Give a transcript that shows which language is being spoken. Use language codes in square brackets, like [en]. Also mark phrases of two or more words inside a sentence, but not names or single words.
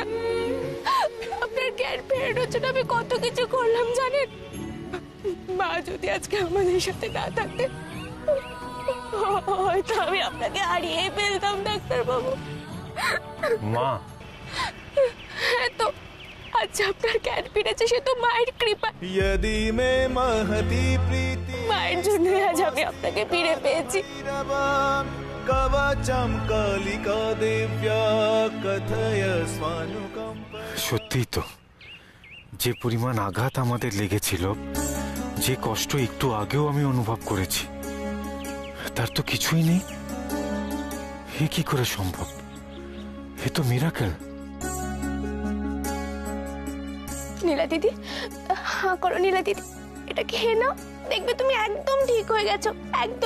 [bn] আপনার জ্ঞান ফেরানোর জন্য আমি কত কিছু করলাম জানেন? মা যদি আজকে আমাদের সাথে না থাকতেন, হয়তো আমি আপনাকে হারিয়ে ফেলতাম ডাক্তারবাবু। মা, হ্যাঁ তো আজ আপনার জ্ঞান ফিরেছে, সে তো মায়ের কৃপা। [sa] यदि मे महती प्रीति [bn] মায়ের জন্য আজ আমি আপনাকে ফিরে পেয়েছি। [sa] कवचम कालिका दिव्या कथय स्वानुकंप। [bn] সত্যি তো, যে পরিমাণ আঘাত আমাদের লেগেছিল, যে কষ্ট একটু আগেও আমি অনুভব করেছি, তার তো কিছুই নেই। এ কি করে সম্ভব? এ তো মিরাকেল। নীলা দিদি, হ্যাঁ করো নীলা দিদি, এটা খেয়ে নাও, দেখবে তুমি একদম ঠিক হয়ে গেছো, একদম।